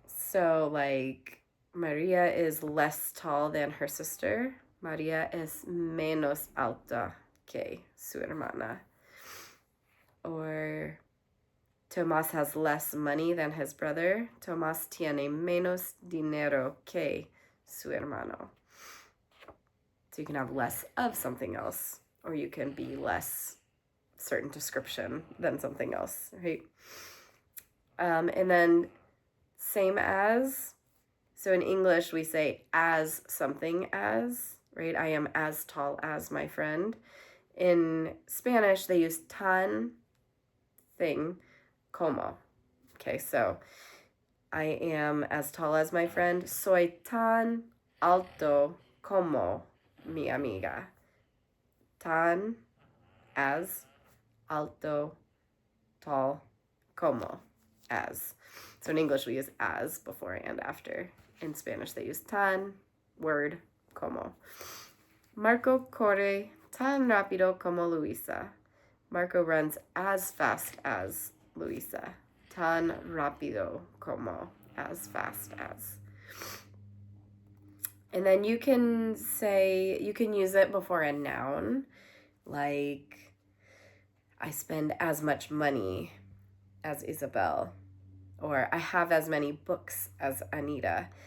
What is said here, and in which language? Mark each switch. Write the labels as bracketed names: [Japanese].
[English] So like, Maria is less tall than her sister. [Spanish] Maria es menos alta que su hermana. [English] Or Tomás has less money than his brother. [Spanish] Tomás tiene menos dinero que su hermano. [English] So you can have less of something else, or you can be less certain description than something else, right? And then same as. So in English we say as something as, right? I am as tall as my friend. In Spanish they use tan thing como. Okay, so I am as tall as my friend. [Spanish] Soy tan alto como mi amiga. Tan, as, alto, tall, como, as. [English] So in English we use as before and after. In Spanish they use tan, word, como. [Spanish] Marco corre tan rápido como Luisa. [English] Marco runs as fast as Luisa. [Spanish] Tan rápido como, [English] as fast as. And then you can use it before a noun, like, I spend as much money as Isabel, or I have as many books as Anita.